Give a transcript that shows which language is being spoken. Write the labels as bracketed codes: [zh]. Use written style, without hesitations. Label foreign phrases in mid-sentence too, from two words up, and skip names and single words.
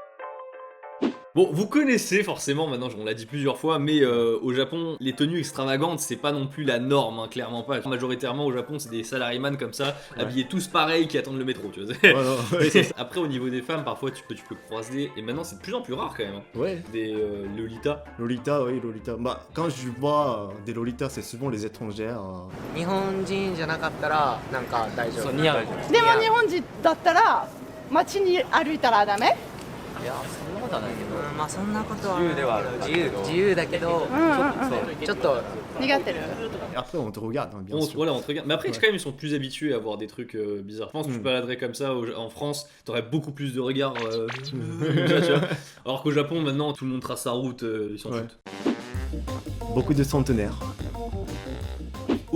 [fr] Bon, vous connaissez forcément, maintenant on l'a dit plusieurs fois, mais au Japon, les tenues extravagantes, c'est pas non plus la norme, hein, clairement pas. Majoritairement au Japon, c'est des salaryman comme ça, habillés tous pareils qui attendent le métro, tu vois. Après, au niveau des femmes, parfois tu peux croiser, et maintenant c'est de plus en plus rare quand même. Hein, ouais. Des Lolita. Lolita, oui, Lolita. Bah, quand je vois des Lolita, c'est souvent les étrangères. [ja] 日本人じゃなかったらなんか大丈夫。そう似合う。でも日本人だったら街に歩いたらダメ？いや、そんなことはないけど、まあそんなことは自由ではある。自由だけど、ちょっと苦手る。 [fr] Après on te regarde, hein, bien sûr. Voilà, on te regarde. Mais après, quand même, ils sont plus habitués à voir des trucs bizarres. Je pense que tu baladerais comme ça en France, t'aurais beaucoup plus de regards. Tu vois. Alors qu'au Japon, maintenant, tout le monde trace sa route, ils s'en foutent. Beaucoup de centenaires.